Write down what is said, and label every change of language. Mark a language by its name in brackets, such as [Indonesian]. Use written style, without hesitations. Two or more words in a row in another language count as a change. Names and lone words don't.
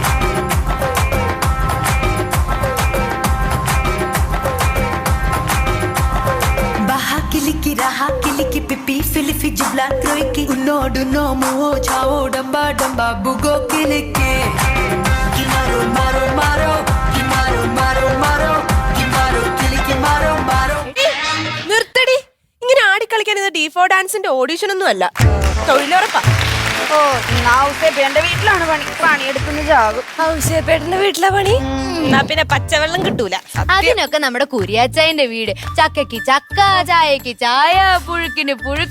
[Malayalam] baha kiliki raha kiliki pipi filifi jibla kroiki unodu nomu o chao damba damba bugo kiliki kimaro maro maro kimaro maro maro kimaro kiliki maro maro നിർത്തടി. ഇങ്ങനെ ആടിക്കളിക്കാൻ ഇത് ഡീഫോ ഡാൻസിന്റെ ഓഡീഷൻ ഒന്നും അല്ല, തൊഴിലുറപ്പാ. ഓ ഔസേപ്പേന്റെ വീട്ടിലാണ് പണിയെടുക്കുന്ന ജാകും. ഔസേപ്പേട്ടന്റെ വീട്ടിലെ പണി എന്നാ പിന്നെ പച്ചവെള്ളം കിട്ടൂല. അതിനൊക്കെ നമ്മുടെ കുരിയാച്ചായന്റെ വീട്. ചക്കയ്ക്ക് ചക്ക, ചായക്ക് ചായ, പുഴുക്കിന് പുഴുക്ക്.